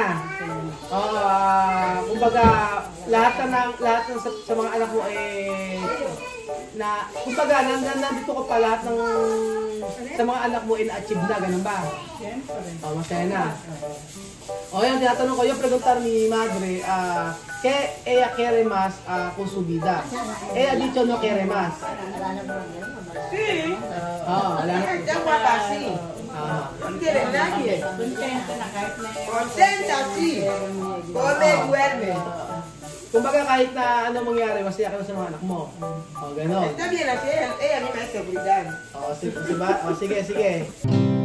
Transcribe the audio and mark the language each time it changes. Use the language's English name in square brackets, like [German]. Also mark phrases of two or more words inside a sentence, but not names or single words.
[Filipino] Kumbaga, lahat ng sa mga anak mo kumbaga, nandito ko pa lahat ng sa mga anak mo na-achieve na, ganun ba? Siyempre. Masaya na. Yung tinatanong ko, yung preguntar ni Madre, [Spanish] ¿qué ella quiere más con su vida? Ella dicho no quiere más. Sí. [Filipino] Wala na. [Spanish] Está guapa, sí. No quiere nadie. [Filipino] Kontento na kahit na [Spanish] Contenta, sí. Come, duerme. [Filipino] Kumbaga kahit na ano mangyari, masaya ka na sa mga anak mo. Gano'n. [Spanish] Está bien así, ella misma es seguridad. [Filipino] Sige.